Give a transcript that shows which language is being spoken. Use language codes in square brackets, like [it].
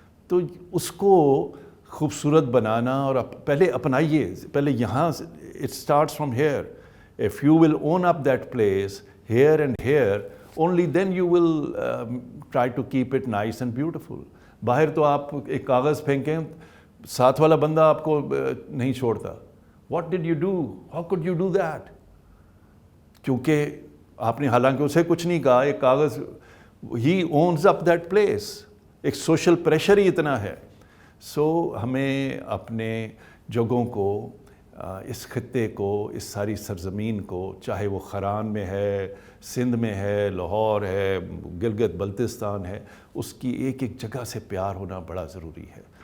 [ur] تو اس کو خوبصورت بنانا, اور پہلے اپنائیے, پہلے یہاں [en] It starts from here. If you will own up that place here and here, only then you will try to keep it nice and beautiful. [ur] باہر تو آپ ایک کاغذ پھینکیں, ساتھ والا بندہ آپ کو نہیں چھوڑتا. [en] What did you do? How could you do that? [ur] کیونکہ آپ نے حالانکہ اسے کچھ نہیں کہا, ایک کاغذ, [en] he owns up that place. [ur] ایک سوشل پریشر ہی اتنا ہے. سو ہمیں اپنے جگہوں کو, اس خطے کو, اس ساری سرزمین کو, چاہے وہ خران میں ہے, سندھ میں ہے, لاہور ہے, گلگت بلتستان ہے, اس کی ایک ایک جگہ سے پیار ہونا بڑا ضروری ہے.